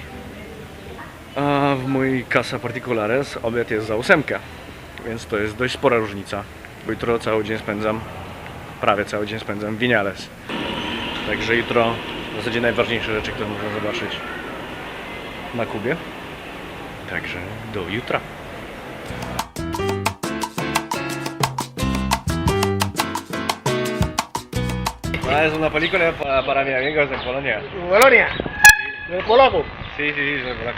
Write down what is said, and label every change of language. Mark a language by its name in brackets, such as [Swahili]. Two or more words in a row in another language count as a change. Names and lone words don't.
[Polish] A w mój [Spanish] Casa Particulares [Polish] obiad jest za 8, więc to jest dość spora różnica. Bo jutro cały dzień spędzam, prawie cały dzień spędzam w Vinales. Także jutro w zasadzie najważniejsze rzeczy, które można zobaczyć na Kubie. Także do jutra. [Spanish] Ah, es una película para mis amigos en Polonia. Polonia. ¿De polaco? Sí, sí, sí, soy polaco.